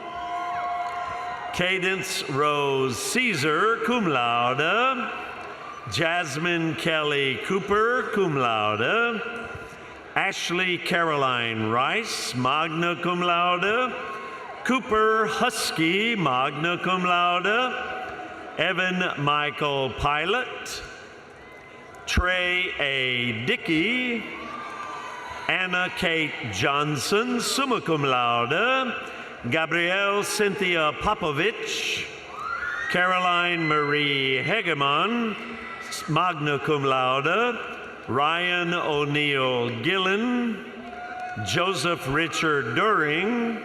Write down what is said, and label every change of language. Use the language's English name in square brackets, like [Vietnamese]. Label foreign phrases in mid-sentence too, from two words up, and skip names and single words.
[English] Cadence Rose Caesar, [Latin] cum laude. [English] Jasmine Kelly Cooper, [Latin] cum laude. [English] Ashley Caroline Rice, [Latin] magna cum laude. [English] Cooper Husky, [Latin] magna cum laude. [English] Evan Michael Pilot. Trey A. Dickey. Anna Kate Johnson, [Latin] summa cum laude. [English] Gabrielle Cynthia Popovich. Caroline Marie Hegemon, [Latin] magna cum laude. [English] Ryan O'Neill Gillen. Joseph Richard During.